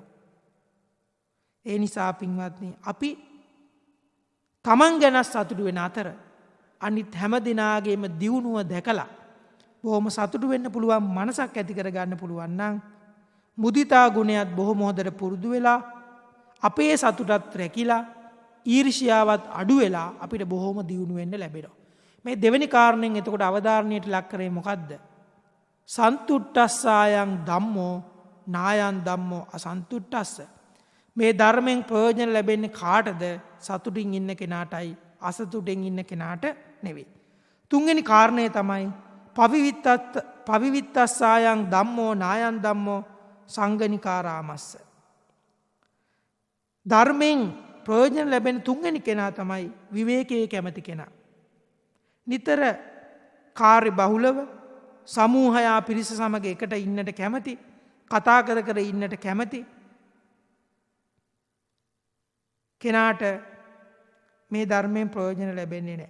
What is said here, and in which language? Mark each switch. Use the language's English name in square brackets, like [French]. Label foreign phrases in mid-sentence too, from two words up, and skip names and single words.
[Sinhala] ඒ නිසා පින්වත්නි අපි තමන් ගැන සතුටු වෙන අතර අනිත් හැම දිනාගේම දියුණුව දැකලා බොහොම සතුටු වෙන්න පුළුවන් මනසක් ඇති කර ගන්න පුළුවන් නම් මුදිතා ගුණයත් බොහොම හොඳට පුරුදු වෙලා අපේ සතුටත් රැකිලා ඊර්ෂ්‍යාවත් අඩු වෙලා අපිට බොහොම දියුණු වෙන්න ලැබෙනවා. මේ දෙවෙනි කාරණෙන් එතකොට අවධාරණයට ලක් කරේ මොකද්ද? [Pali] සන්තුට්ඨස්සායන් ධම්මෝ නායන් ධම්මෝ අසන්තුට්ඨස්ස. [Sinhala] මේ ධර්මයෙන් ප්‍රයෝජන ලැබෙන්නේ කාටද? සතුටින් ඉන්න කෙනාටයි අසතුටින් ඉන්න කෙනාට නෙවෙයි. තුන්වෙනි කාරණය තමයි [Pali] පවිවිත්තස්සායන් ධම්මෝ නායන් ධම්මෝ සංගනිකාරාමස්ස. [Sinhala] ධර්මයෙන් ප්‍රයෝජන ලැබෙන තුන්වෙනි කෙනා තමයි විවේකයේ කැමති කෙනා. නිතර කාර්ය බහුලව සමූහයා පිරිස සමග එකට ඉන්නට කැමති, කතා කර කර ඉන්නට කැමති කෙනාට මේ ධර්මයෙන් ප්‍රයෝජන ලැබෙන්නේ නැහැ.